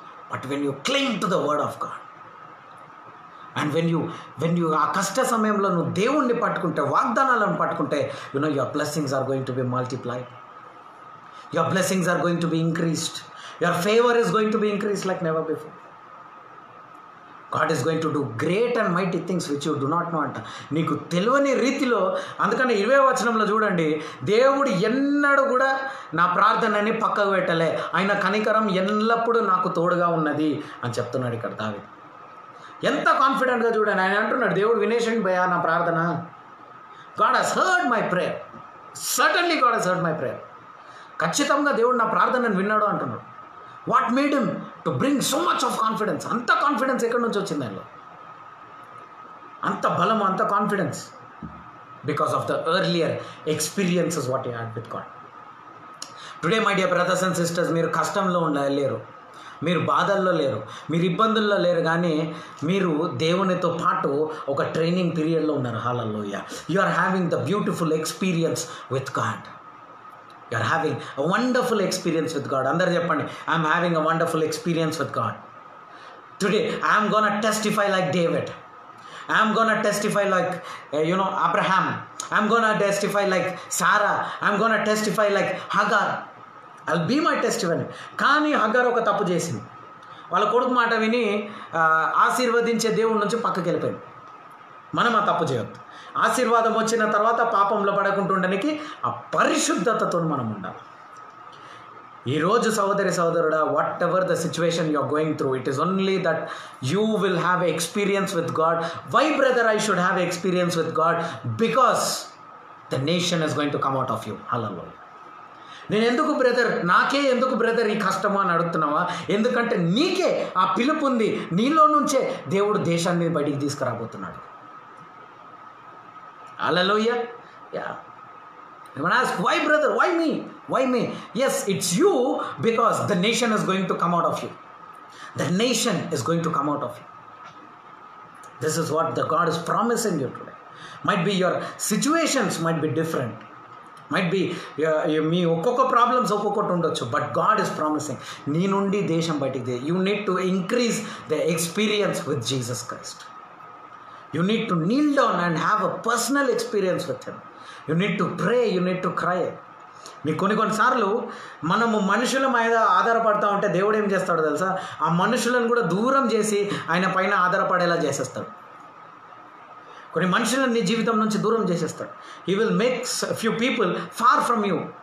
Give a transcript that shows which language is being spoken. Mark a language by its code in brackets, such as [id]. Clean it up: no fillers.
[en] but when you cling to the word of God and when you ఆ [te] కష్ట సమయంలో నువ్వు దేవుణ్ణి పట్టుకుంటే, వాగ్దానాలను పట్టుకుంటే, [en] Your blessings are going to be multiplied, your blessings are going to be increased, your favour is going to be increased like never before. God is going to do great and mighty things which you do not know అంట. [te] నీకు తెలియని రీతిలో. అందుకని 20వ వచనంలో చూడండి, దేవుడు ఎన్నడూ కూడా నా ప్రార్థనని పక్కకు పెట్టలే, ఆయన కనికరం ఎల్లప్పుడూ నాకు తోడుగా ఉన్నది అని చెప్తున్నాడు ఇక్కడ దావీదు. ఎంత కాన్ఫిడెంట్గా చూడండి. ఆయన అంటున్నాడు, దేవుడు వినేశండి భయ్యా నా ప్రార్థన. [en] God has heard my prayer. Certainly God has heard my prayer. [te] ఖచ్చితంగా దేవుడు నా ప్రార్థనను విన్నాడు అంటున్నాడు. [en] What made him to bring so much of confidence? [te] అంత కాన్ఫిడెన్స్ ఎక్కడి నుంచి వచ్చింది ఆయనలో? అంత బలం, అంత confidence [en] Because of the earlier experiences what he had with God. Today my dear brothers and sisters, [te] మీరు కష్టంలో లేరు, మీరు బాధల్లో లేరు, మీరు ఇబ్బందుల్లో లేరు, కానీ మీరు దేవునితో పాటు ఒక ట్రైనింగ్ పీరియడ్లో ఉన్నారు. హల్లెలూయా. [en] You are having the beautiful experience with God. You are having a wonderful experience with God. [te] అందరు చెప్పండి, [en] I'm having a wonderful experience with God. Today I'm gonna testify like David. I'm going to testify like, Abraham. I'm going to testify like Sarah. I'm going to testify like Hagar. I'll be my testimony. [te] కానీ హగార్ ఒక తప్పు చేసింది. వాళ్ళ కొడుకు మాట విని ఆశీర్వదించే దేవుడి నుంచి పక్కకి వెళ్ళిపోయింది. మనం ఆ తప్పు చేయొద్దు. ఆశీర్వాదం వచ్చిన తర్వాత పాపంలో పడకుంటుండడానికి ఆ పరిశుద్ధతతో మనం ఉండాలి. ఈరోజు సహోదరి సహోదరుడా, [en] Whatever the situation you are going through, it is only that you will have experience with God. Why brother I should have experience with God? Because the nation is going to come out of you. Hallelujah. [te] నేను ఎందుకు brother, నాకే ఎందుకు brother ఈ కష్టమా అని అడుగుతున్నావా? ఎందుకంటే నీకే ఆ పిలుపు ఉంది, నీలో నుంచే దేవుడు దేశాన్ని బయటికి తీసుకురాబోతున్నాడు. హల్లెలూయా. Yeah. [en] When I ask, why brother, why me, why me? Yes, it's you, because the nation is going to come out of you. The nation is going to come out of you. This is what the God is promising you today. Might be your situations might be different, might be [te] మీ ఒక్కొక్క problems ఒక్కొక్కటి ఉండొచ్చు, [en] but God is promising [te] నీ నుండి దేశం బయటికి. [en] You need to increase the experience with Jesus Christ. You need to kneel down and have a personal experience with him. You need to pray, you need to cry. [te] మీకు కొన్నిసార్లు మనము మనుషుల మీద ఆధారపడతా ఉంటే దేవుడు ఏం చేస్తాడో తెలుసా? ఆ మనుషులను కూడా దూరం చేసి ఆయన పైన ఆధారపడేలా చేసేస్తాడు. కొన్ని మనుషులను నీ జీవితం నుంచి దూరం చేసేస్తాడు. [en] He will make few people far from you.